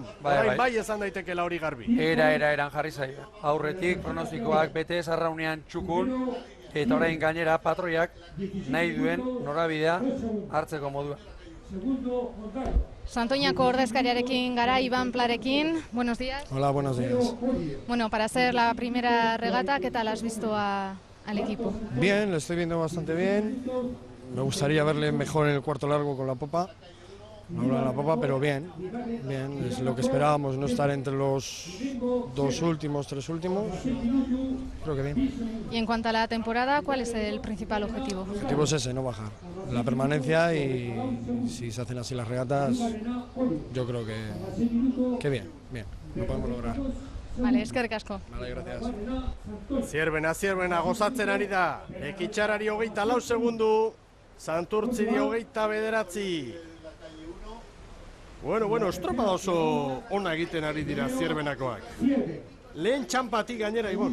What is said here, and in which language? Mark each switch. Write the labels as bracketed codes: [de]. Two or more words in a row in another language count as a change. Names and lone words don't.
[eu] Bai esan daitekela hori garbi. Eran jarri zaio. Aurretik pronostikoak bete zarraunean txukun, eta orain gainera patroiak nahi duen norabidea hartzeko modua. Santoñako ordezkariarekin gara, Iban Plarekin. [es] Buenos días. Hola, buenos días. Bueno, para hacer la primera regata, ¿qué tal has visto al equipo? Bien, lo estoy viendo bastante bien. Me gustaría verle mejor en el cuarto largo con la popa. No hablo de la popa, pero bien, es lo que esperábamos, no estar entre los 2 últimos, 3 últimos. Creo que bien. Y en cuanto a la temporada, ¿cuál es el principal objetivo? El objetivo es ese, no bajar. La permanencia, y si se hacen así las regatas, yo creo que bien, lo podemos lograr. Vale, [eu] eskerrik asko. [es] Vale, gracias. [eu] Zierbena, gozatzen ari da. Lekitxarrari 24 segundu, Santurtziri 29. Bueno, estropada oso ona egiten ari dira Zierbenakoak. Lehen txampatik gainera, Ibon.